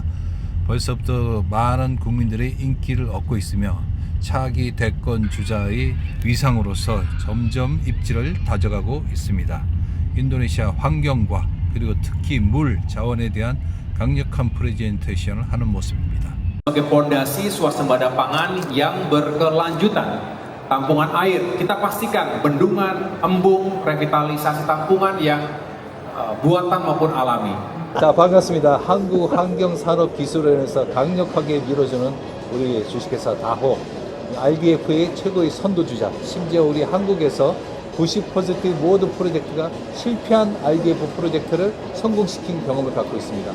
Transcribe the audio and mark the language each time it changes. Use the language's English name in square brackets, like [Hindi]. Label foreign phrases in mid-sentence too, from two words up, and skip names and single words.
[Korean] 벌써부터 많은 국민들의 인기를 얻고 있으며 차기 대권 주자의 위상으로서 점점 입지를 다져가고 있습니다. 인도네시아 환경과 그리고 특히 물 자원에 대한 강력한 프레젠테이션을 하는 모습입니다. [Indonesian] Sebagai fondasi swasembada pangan yang berkelanjutan, tampungan air kita pastikan bendungan, embung, revitalisasi tampungan yang buatan maupun alami. [Korean] 자, 반갑습니다. 한국환경산업기술원에서 강력하게 밀어주는 우리 주식회사 다호 RDF의 최고의 선도주자, 심지어 우리 한국에서 90%의 모든 프로젝트가 실패한 RDF 프로젝트를 성공시킨 경험을 갖고 있습니다.